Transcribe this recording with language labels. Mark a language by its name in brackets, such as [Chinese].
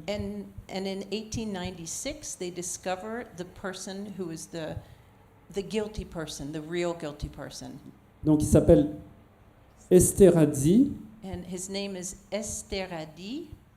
[English] And in 1896, they discover the person who is the guilty person, the real guilty person. [French] donc il s'appelle Esterhazy, [English] And his name is Esterhazy,